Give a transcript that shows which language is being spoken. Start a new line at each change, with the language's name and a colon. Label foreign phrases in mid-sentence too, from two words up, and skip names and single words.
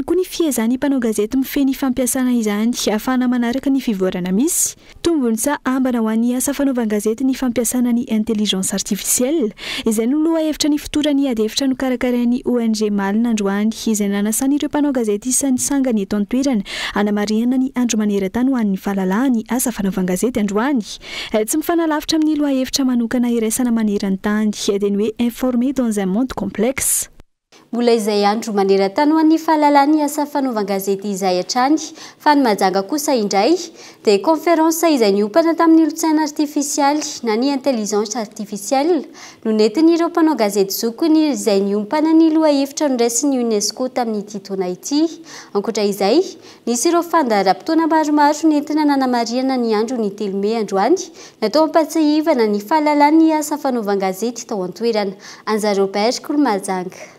Malagasy: koa ny fiezany mpanao gazety mifeny fampiasana izany ahafahana manaraka ny fivoarana misy tombony sa ambana ho an'ny asa fanaovan-gazety ny fampiasana ny
French: intelligence artificielle
Malagasy: izay no loha hevitra ny fotorany adefitra no karakarain'ny ONG Malina androany izay nanasana ireo mpanao gazety isan'ny sangany eto an-toerana anamariana ny andro maneran-tany ho an'ny fahalalahany asa fanaovan-gazety androany tsy mifanalavitra amin'ny loha hevitra manokana iraisana maneran-tany dia ny hoe
French: informer dans un monde complexe
Malagasy: mbola izay andro maneran-tany ho an'ny fahalalahany asa fanaovan-gazety izay hatrany fa ny majanga kosa indray dia conférence izay niompana tamin'ny olotsaina artifisialy na ny
French: intelligence artificielle
Malagasy: no nentin'ireo mpanao gazety zokony izay niompana ny loha hevitra nondraisin'ny UNESCO tamin'ity taona ity ankoatra izay nisy ireo fandaharam-potoana maromaro nentina nanamariana ny andro ny 3 Mey androany natao ampatsahivana ny fahalalahany asa fanaovan-gazety tao an-toerana Anja Robert Kolomajanga.